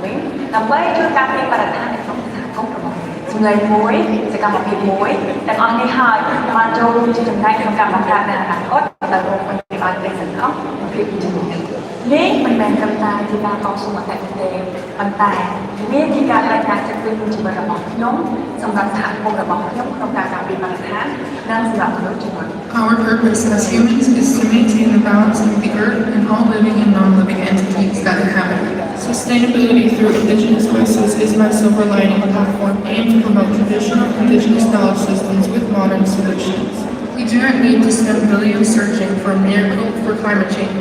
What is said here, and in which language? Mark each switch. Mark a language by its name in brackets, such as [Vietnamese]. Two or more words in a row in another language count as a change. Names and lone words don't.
[Khmer] វិញដើម្បីជួយការពារបរិស្ថាននៅក្នុងសហគមន៍របស់យើងសម្លេងមួយសកម្មភាពមួយទាំងអស់នេះហើយបានចូលរួមជាចំណែកក្នុងការបង្កើតនៅអនាគតដែលរកមិនឲ្យเป็นសន្តិភាពជំនឿនេះមិនមែនត្រឹមតែជាការតស៊ូមតិទេប៉ុន្តែវាជាការរក្សាចិត្តពីជីវិតរបស់ខ្ញុំសម្រាប់សហគមន៍របស់ខ្ញុំក្នុងការការពារបរិស្ថាននិងសម្រាប់មនុស្សជាបន្ត [English] Our purpose as humans is to maintain the balance of the earth and all living and non-living entities that inhabit it. Sustainability through indigenous voices is my silver lining platform aimed to promote traditional indigenous knowledge systems with modern solutions. We do not need to spend billions searching for a miracle for climate change.